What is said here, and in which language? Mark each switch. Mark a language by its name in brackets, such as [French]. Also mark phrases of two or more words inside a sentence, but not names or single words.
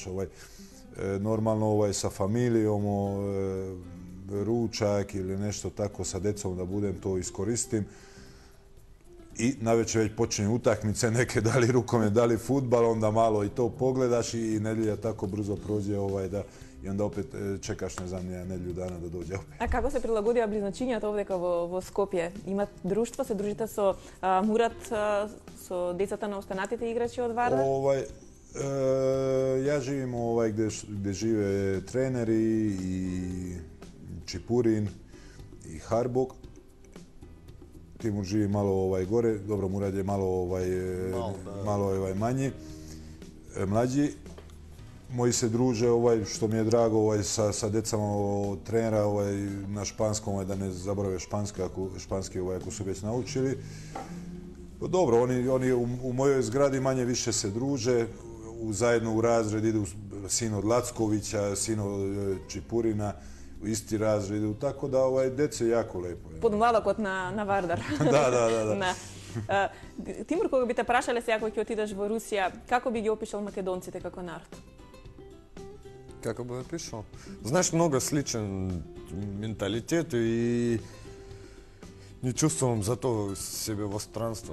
[Serbian] Normalno sa familijom, ručak ili nešto tako sa decom da budem to iskoristim. I navečer već počinju utakmice neke, da li rukomet, da li fudbal, onda malo i to pogledaš i nedjelja tako brzo prođe i onda opet čekaš, ne znam, nedjelju dana da dođe opet. [Macedonian] А како се прилагодија близначињата овдека во Скопје? Има друштво, се дружите со Мурат, со децата на останатите играчи од Вардар? [Serbian] Ja živim gdje žive treneri i Čipurin i Harbog. Timur živi malo gore, dobro, Murad je malo manji, mlađi. Moji se druže, što mi je drago, sa decama trenera na španskom, da ne zaborave španski ako su već naučili. Dobro, oni u mojoj zgradi manje više se druže, zajedno u razred idu sin od Lackovića, sin od Čipurina, u isti razred idu, tako da dece je jako lepo. [Macedonian] Подмладокот на Вардар. [Serbian] Da. [Macedonian] Тимур, кога би те прашале сега кога ќе отидеш во Русија, како би ги опишал македонците како народ? Како би опишал? Знаеш, много сличен менталитет и не чувствувам зато себе во странство.